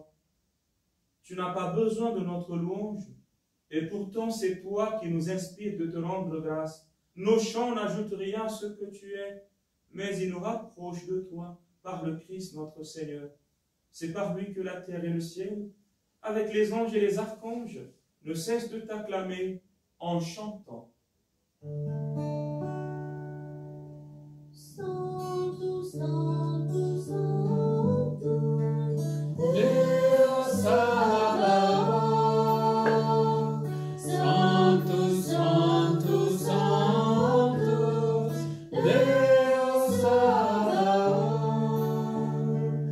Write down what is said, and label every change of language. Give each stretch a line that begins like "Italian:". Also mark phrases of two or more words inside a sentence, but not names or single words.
French: Tu n'as pas besoin de notre louange, et pourtant c'est toi qui nous inspires de te rendre grâce. Nos chants n'ajoutent rien à ce que tu es, mais ils nous rapprochent de toi par le Christ notre Seigneur. C'est par lui que la terre et le ciel, avec les anges et les archanges, ne cessent de t'acclamer en chantant.
Portuguese: Santo, Santo, Santo, Deus Sabaoth. Santo, Santo, Santo, Deus Sabaoth.